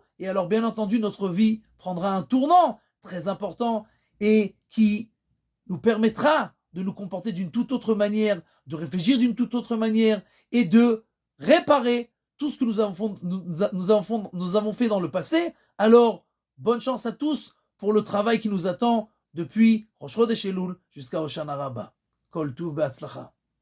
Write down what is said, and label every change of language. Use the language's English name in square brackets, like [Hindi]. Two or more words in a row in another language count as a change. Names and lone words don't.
[French] Et alors, bien entendu, notre vie prendra un tournant très important et qui nous permettra de nous comporter d'une toute autre manière, de réfléchir d'une toute autre manière et de réparer tout ce que nous avons fait dans le passé. Alors, bonne chance à tous pour le travail qui nous attend depuis Rosh Chodesh Elul jusqu'à Hoshana Rabbah. [Hebrew] כל טוב בהצלחה.